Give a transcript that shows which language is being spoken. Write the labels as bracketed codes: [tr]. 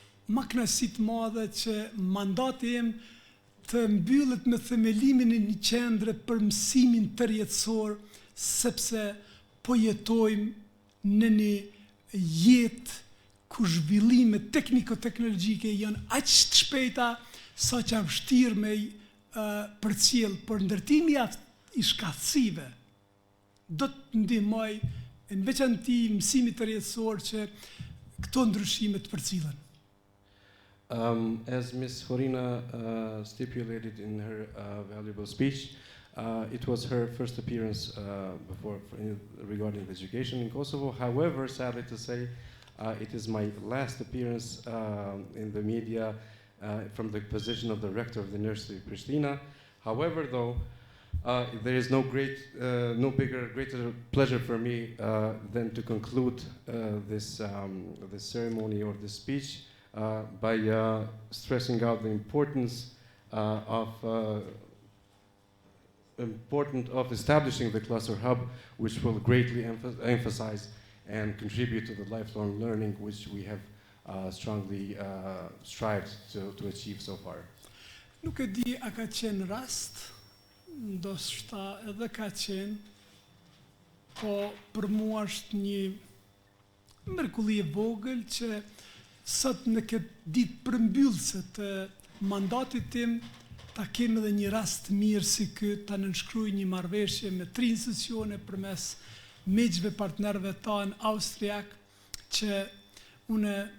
[sq] më kënaqësi të madhe që mandati im të mbyllet me themelimin e një qendre për mësimin tërjetësor, sepse po jetojmë në një jetë ku zhvillimet tekniko-teknologjike janë aq të shpejta sa që vështirë me përcjell, por ndërtimi i shkatësive do të ndihmoj në veçanti mësimit tërjetësor që këto ndryshime të përcillen. [en] As Ms. Horina stipulated in her valuable speech, it was her first appearance regarding the education in Kosovo. However, sadly to say, it is my last appearance in the media from the position of the rector of the University of Prishtina. However, though, there is no greater pleasure for me than to conclude this ceremony or this speech by stressing out the importance of establishing the cluster hub, which will greatly emphasize and contribute to the lifelong learning which we have strongly strived to achieve so far. [sq] Nuk e di a ka qenë rast, ndoshta edhe ka qenë, po për mua është një mrekulli e vogël që sot në këtë ditë përmbyllëse të mandatit tim ta kemi edhe një rast mirë si ky, ta nënshkruaj një marrëveshje me 3 institucione përmes miqve partnerëve tanë austriak, që unë